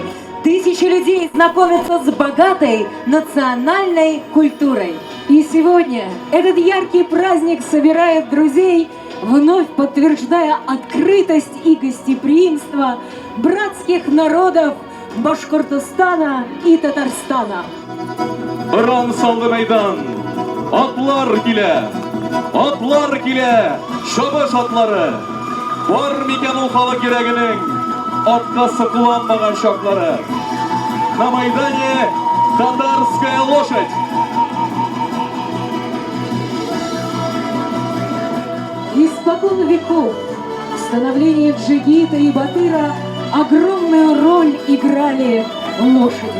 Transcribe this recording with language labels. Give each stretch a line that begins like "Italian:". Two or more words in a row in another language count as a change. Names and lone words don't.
Russian: Тысячи людей знакомятся с богатой национальной культурой. И сегодня этот яркий праздник собирает друзей, вновь подтверждая открытость и гостеприимство братских народов Башкортостана и Татарстана.
Tatar: Ыран салды майдан, атлар килә, шабыш атлары. Бар микән ул халык йөрәгенең атка сыкланмаган шаклары.
Russian: На майдане татарская лошадь. Испокон веков в становлении джигита и батыра огромную роль играли лошади.